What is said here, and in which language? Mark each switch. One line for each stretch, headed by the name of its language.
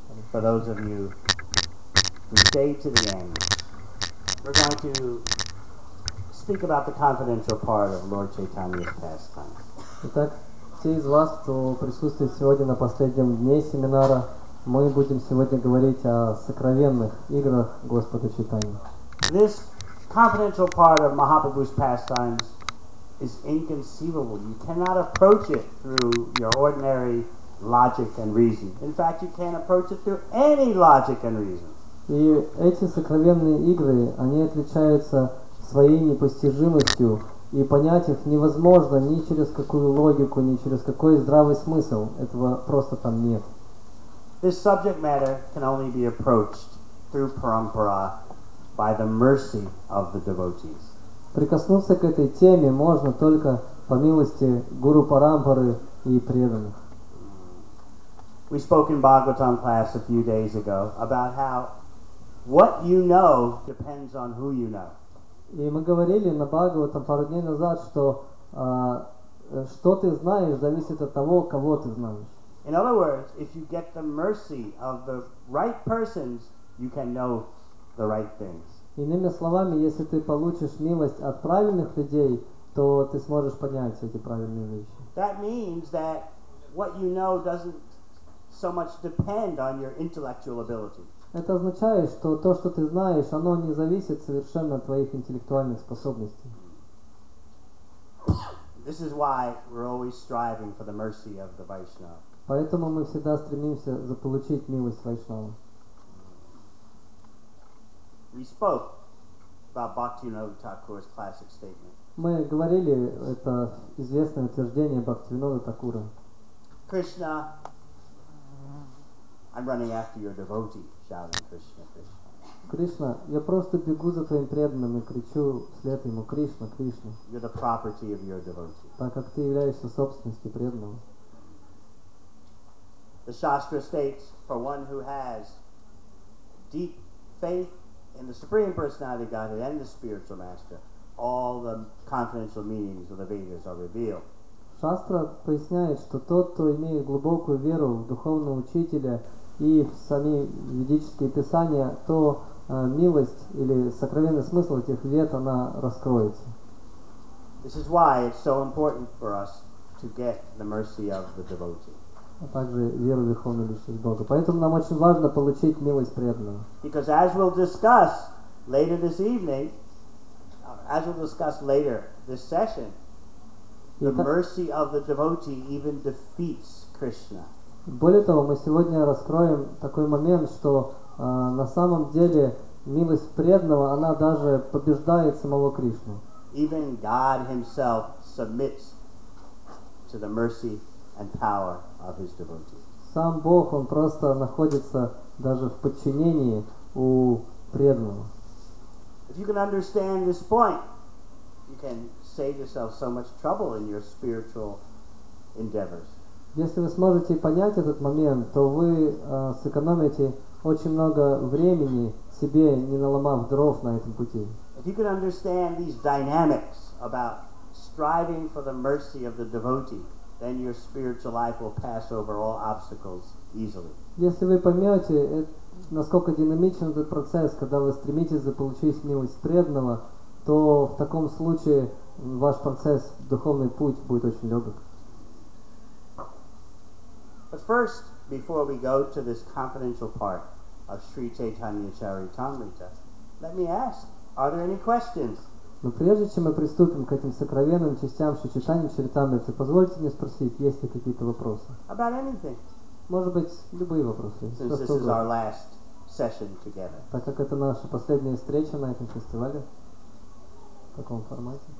English: for those of you who stay to the end, we're going to speak about the confidential part of Lord Chaitanya's pastime.
Russian: Итак, те из вас, кто присутствует сегодня на последнем дне семинара, мы будем сегодня говорить о сокровенных играх Господа Чайтаньи.
English: This confidential part of Mahaprabhu's pastimes is inconceivable. You cannot approach it through your ordinary logic and reason. In fact, you can't approach it through any logic and reason.
Russian: И эти сокровенные игры, они отличаются своей непостижимостью, и понять их невозможно ни через какую логику, ни через какой здравый смысл. Этого просто там нет.
English: This subject matter can only be approached through parampara by the mercy of the devotees.
Russian: Прикоснуться к этой теме можно только по милости Гуру Парампары и преданных.
English: We spoke in Bhagavatam class a few days ago about how what you know depends on who you know.
Russian: И мы говорили на Бхагаватам пару дней назад, что что ты знаешь, зависит от того, кого ты знаешь.
English: In other words, if you get the mercy of the right persons, you can know the right things.
Russian: Иными словами, если ты получишь милость от правильных людей, то ты сможешь понять эти правильные вещи.
English: That means that what you know doesn't so much depend on your intellectual ability.
Russian: Это означает, что то, что ты знаешь, оно не зависит совершенно от твоих интеллектуальных способностей.
English: This is why we're always striving for the mercy of the Vaishnava.
Russian: Поэтому мы всегда стремимся заполучить милость Вайшнава.
English: We spoke about Bhaktivinoda Thakur's classic statement.
Russian: Мы говорили, это известное утверждение Бхактивинода Такура.
English: Krishna, I'm running after your devotee, shouting Krishna, Krishna.
Russian: Кришна, я просто бегу за твоим преданным и кричу вслед ему: Кришна, Кришна.
English: You're the property of your devotee.
Russian: Так как ты являешься собственностью преданного.
English: The Shastra states, for one who has deep faith in the Supreme Personality of Godhead and the Spiritual Master, all the confidential meanings of the Vedas are revealed.
Russian: Шастра поясняет, что тот, кто имеет глубокую веру в духовного учителя и в сами ведические писания, то милость или сокровенный смысл этих вед, она раскроется.
English: This is why it's so important for us to get the mercy of the devotee.
Russian: А также веру в верховную личность Бога. Поэтому нам очень важно получить милость преданного.
English: Because as we'll discuss later this evening, as we'll discuss later this session, the mercy of the devotee even defeats Krishna.
Russian: Более того, мы сегодня раскроем такой момент, что на самом деле милость преданного, она даже побеждает самого Кришну.
English: Even God himself submits to the mercy and power of his devotee.
Russian: Сам Бог, он просто находится даже в подчинении у преданного.
English: If you can understand this point, you can save yourself so much trouble in your spiritual endeavors.
Russian: Если вы сможете понять этот момент, то вы сэкономите очень много времени, себе не наломав дров на этом пути.
English: If you can understand these dynamics about striving for the mercy of the devotee, then your spiritual life will pass over all obstacles easily.
Russian: Если вы поймете, насколько динамичен этот процесс, когда вы стремитесь заполучить милость преданного, то в таком случае ваш процесс, духовный путь будет очень легок.
English: But first, before we go to this confidential part of Sri Chaitanya Charitamrita, let me ask, are there any questions?
Russian: Но прежде чем мы приступим к этим сокровенным частям Шри Чайтаньи Чаритамриты, позвольте мне спросить, есть ли какие-то вопросы?
English: About anything.
Russian: Может быть, любые вопросы.
English: Since this is our last session together.
Russian: Так как это наша последняя встреча на этом фестивале, в каком формате?